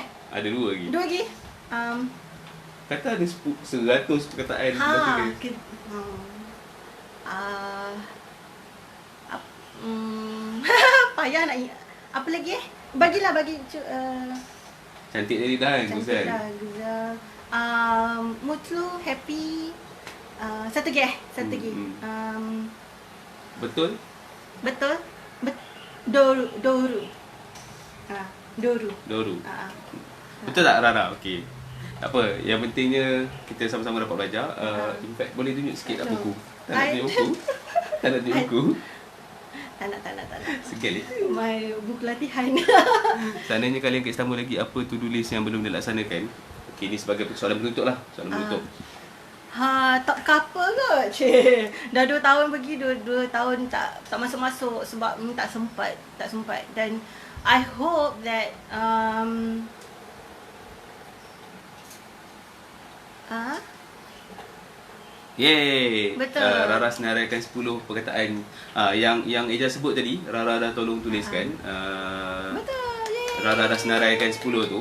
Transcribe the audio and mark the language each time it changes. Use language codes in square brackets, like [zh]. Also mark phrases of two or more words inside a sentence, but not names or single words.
[ms] Ada 2 lagi. 2 lagi? Kata ada 100 perkataan. Payah nak ingat. Apa lagi bagi Cantik tadi dah kan, Guzel. Guzel. Mutlu, happy. Satu lagi Betul? Betul. Doru. Doru. Doru. Betul tak Rara? Okey. Tak apa, yang pentingnya kita sama-sama dapat belajar. [en] In fact, [ms] boleh tunjuk sikit tak buku? Tak nak tunjuk buku? Tak nak tunjuk buku? Tak nak. Sekali. My buku latihan. Seandainya kalian kat Istanbul lagi, apa [en] to-do list [ms] yang belum dilaksanakan? Okey, ni sebagai soalan penutup lah. Soalan penutup. Tak couple kot. Cik. Dah 2 tahun pergi, 2 tahun tak masuk-masuk sebab tak sempat. [en] Dan I hope that [ms] Yeay. Betul. Rara senaraikan 10 perkataan yang Eja sebut tadi. Rara dah tolong tuliskan. betul. Yay. Rara dah senaraikan 10 tu.